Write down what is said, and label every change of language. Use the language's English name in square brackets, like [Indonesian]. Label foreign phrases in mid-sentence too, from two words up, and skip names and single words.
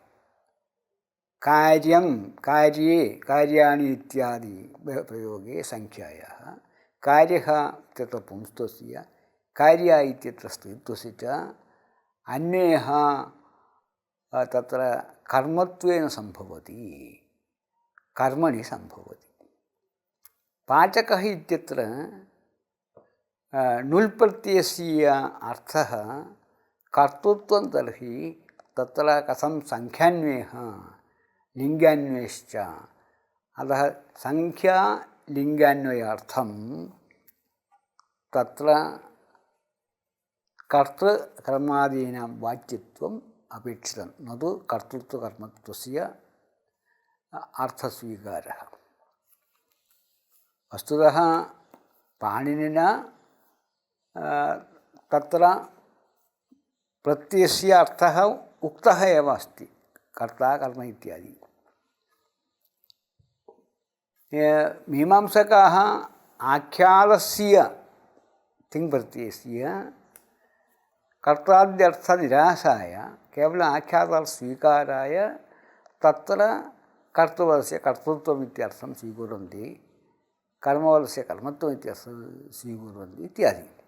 [Sanskrit] कार्यं कार्ये कार्याणि इत्यादि प्रयोगे संख्यायाः कार्यः इत्यत्र पुंस्त्वस्य कार्या इत्यत्र स्त्रीत्वस्य च अन्यः तत्र कर्मत्वेन सम्भवति कर्मणि सम्भवति पाचकः इत्यत्र नुल्प्रत्ययस्य अर्थः कर्तृत्वं तर्हि तत्र कथं संख्यान्वयः लिङ्गान्वयश्च अतः संख्या ലിംഗാന്വയാർത്ഥം തത്ര കർത്തൃകർമാദീനാം വാച്യത്വം അപേക്ഷിതം നതു കർത്തൃത്വകർമ്മത്വസ്യ അർത്ഥസ്വീകാരः. വസ്തുതः പാണിനിना तत्र प्रत्ययस्य अर्थः उक्तः एव अस्ति, कर्ता कर्म इत्यादि. मीमांसकाः आख्यातस्य तिङ्प्रत्ययस्य कर्ताद्यर्थनिरासाय केवल आख्यातस्वीकाराय तत्र कर्तृवस्य कर्तृत्वम् इत्यर्थं स्वीकुर्वन्ति, कर्मवलस्य कर्मत्वम् इत्यर्थं स्वीकुर्वन्ति इत्यादि.